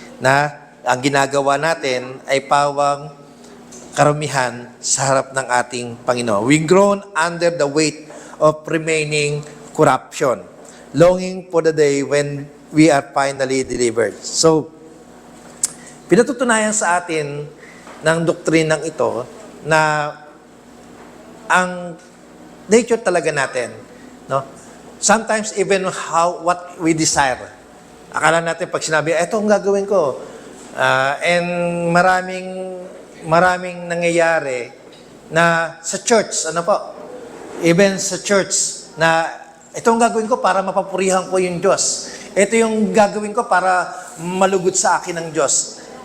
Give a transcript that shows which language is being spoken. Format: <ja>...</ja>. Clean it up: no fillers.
<tl>Na ang ginagawa natin ay pawang karumihan sa harap ng ating Panginoon.</tl> <en>We groan under the weight of remaining corruption, longing for the day when we are finally delivered.</en> <tl>So, pinatutunayan sa atin ng doktrinang ito na ang nature talaga natin, no?</tl> <en>Sometimes even what we desire.</en> <tl>Akala natin pag sinabi, eto ang gagawin ko. And maraming nangyayari na sa church, ano po? Even sa church na ito ang gagawin ko para mapapurihan ko yung Diyos. Ito yung gagawin ko para malugod sa akin ng Diyos.</tl>